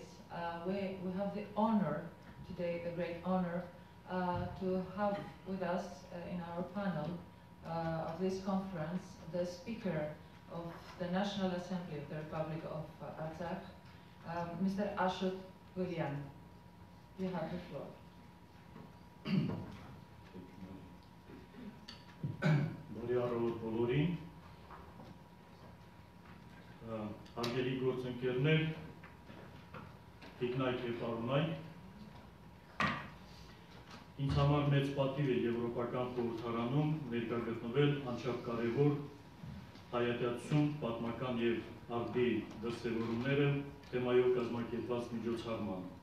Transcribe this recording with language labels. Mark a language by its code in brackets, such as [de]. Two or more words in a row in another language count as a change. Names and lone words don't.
[en] We have the honor today, the great honor, to have with us in our panel of this conference the Speaker of the National Assembly of the Republic of Artsakh, Mr. Ashut Gulyan. You have the floor. [hy] Բարի առավոտ բոլորին, հարգելի գործընկերներ, տիկնայք և պարոնայք, ինձ համար մեծ պատիվ է Եվրոպական խորհրդարանում ներկա գտնվել անչափ կարևոր հայատյացություն, պատմական և արդի դրսևորումները թեմայով կազմակերպված միջոցառման։